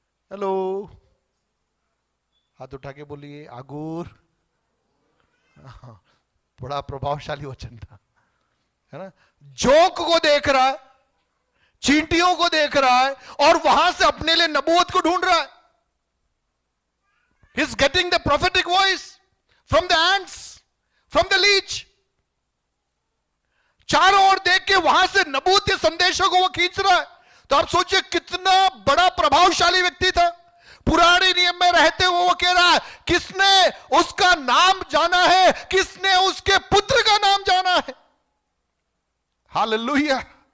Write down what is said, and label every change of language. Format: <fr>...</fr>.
<hi>Hello, हाथ उठा के बोलिए आगूर। बड़ा प्रभावशाली वचन था, है ना? जोंक को देख रहा है, चींटियों को देख रहा है, और वहां से अपने लिए नबूवत को ढूंढ रहा है।</hi> <en>getting the prophetic voice from the ants, from the leech.</en> <hi>चारों ओर देख के वहां से नबूवत के संदेशों को वो खींच रहा है। तो आप सोचिए कितना बड़ा प्रभावशाली व्यक्ति था। पुराने नियम में रहते हुए वो कह रहा है, किसने उसका नाम जाना है, किसने उसके पुत्र का नाम जाना है। हालेलुया।</hi>